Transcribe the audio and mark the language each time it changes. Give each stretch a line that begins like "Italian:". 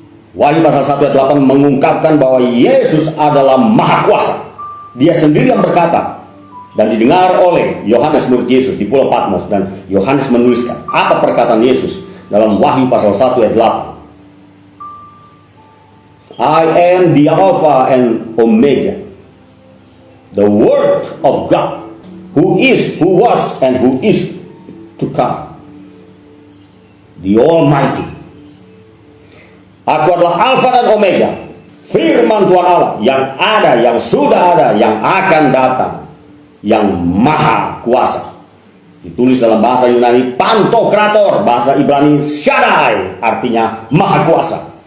Indonesian: Wahyu pasal 1 ayat 8 mengungkapkan bahwa Yesus adalah maha kuasa. Dia sendiri yang berkata, dan didengar oleh Yohanes murid Yesus di Pulau Patmos. Dan Yohanes menuliskan apa perkataan Yesus dalam Wahyu pasal 1 ayat 8.
English: I am the Alpha and Omega, the Word of God, who is, who was, and who is to come, the Almighty.
Indonesian: Aku adalah Alfa dan Omega, firman Tuhan Allah, yang ada, yang sudah ada, yang akan datang, yang maha kuasa. Ditulis dalam bahasa Yunani Pantokrator, bahasa Ibrani Shaddai, artinya maha kuasa.